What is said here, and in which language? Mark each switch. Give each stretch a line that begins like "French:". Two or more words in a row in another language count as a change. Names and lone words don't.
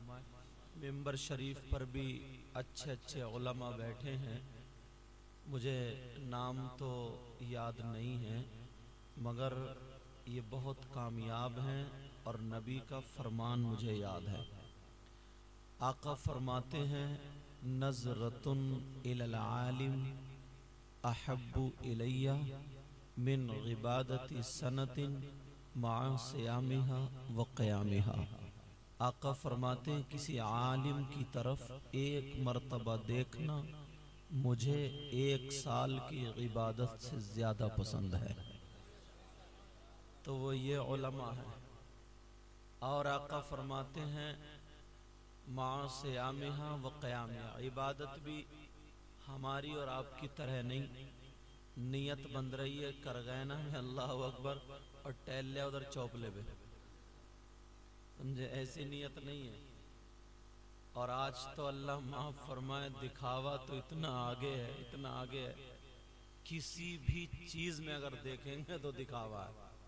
Hindi: मिंबर शरीफ पर भी अच्छे अच्छे उलमा बैठे हैं, मुझे नाम तो याद नहीं है मगर ये बहुत कामयाब हैं और नबी का फरमान मुझे याद है। आका फरमाते हैं,
Arabic: نظرة إلى العالم أحب إلي من عبادة سنة مع صيامها وقيامها.
Hindi: आका फरमाते हैं, किसी आलिम की तरफ एक मर्तबा देखना मुझे 1 साल की इबादत से ज़्यादा पसंद है। तो वो ये उलमा है। और आका फरमाते हैं,
Arabic: مع صيامها وقيامها,
Hindi: इबादत भी हमारी और आपकी तरह नहीं, नियत बन रही है करगैना में
Arabic: الله أكبر
Hindi: और टहल लिया उधर चौपले पे, समझे, ऐसी नियत नहीं है। और आज तो अल्लाह माफ फरमाए, दिखावा तो इतना आगे है, इतना आगे है, किसी भी चीज में अगर देखेंगे तो दिखावा है।